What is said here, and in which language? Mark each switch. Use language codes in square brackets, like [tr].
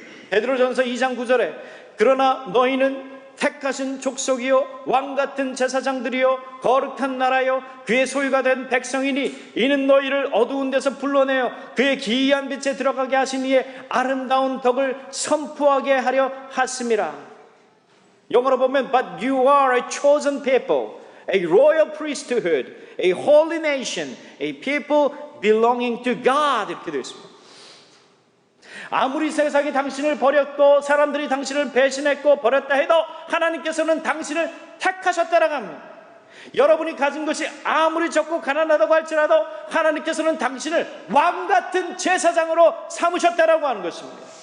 [ko] 베드로전서 2장 9절에 그러나 너희는 택하신 족속이요 왕같은 제사장들이요 거룩한 나라요 그의 소유가 된 백성이니 이는 너희를 어두운 데서 불러내어 그의 기이한 빛에 들어가게 하신 이의 아름다운 덕을 선포하게 하려 하심이라. 영어로 보면 [en] But you are a chosen people, a royal priesthood, a holy nation, a people belonging to God [ko] 이렇게 되어 있습니다. 아무리 세상이 당신을 버렸고 사람들이 당신을 배신했고 버렸다 해도 하나님께서는 당신을 택하셨다라고 합니다. 여러분이 가진 것이 아무리 적고 가난하다고 할지라도 하나님께서는 당신을 왕같은 제사장으로 삼으셨다라고 하는 것입니다.